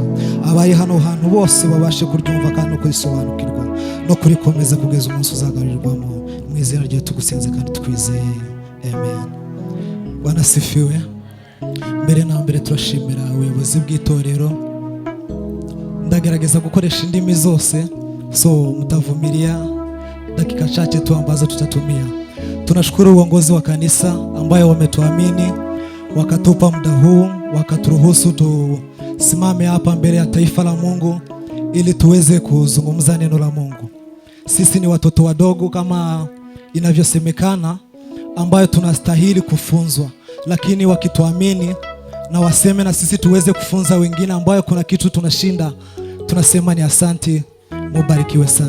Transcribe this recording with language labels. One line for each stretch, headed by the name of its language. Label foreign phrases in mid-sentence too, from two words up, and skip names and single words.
Kinyarwanda: Abaye hano hantu bose babashe kuryumva kandi no kurisobanukirwa no kurikomeza kugeza umunsi uzagarurirwamo. Mu izina rye tugusenze kandi twizeye, amen.
Swahili: Bwana sifiwe.
Kinyarwanda: Mbere na mbere turashimira ubuyobozi bw'itorero, ndagerageza gukoresha indimi zose, so
Swahili: mtavumilia dakika chache tu ambazo tutatumia. Tunashukuru uongozi wa kanisa ambayo wametuamini, wakatupa muda huu, wakaturuhusu tusimame hapa mbele ya taifa la Mungu ili tuweze kuzungumza neno la Mungu. Sisi ni watoto wadogo kama inavyosemekana, ambayo tunastahili kufunzwa, lakini wakituamini na waseme na sisi tuweze kufunza wengine ambayo kuna kitu tunashinda, tunasema ni asanti, mubarikiwe sana.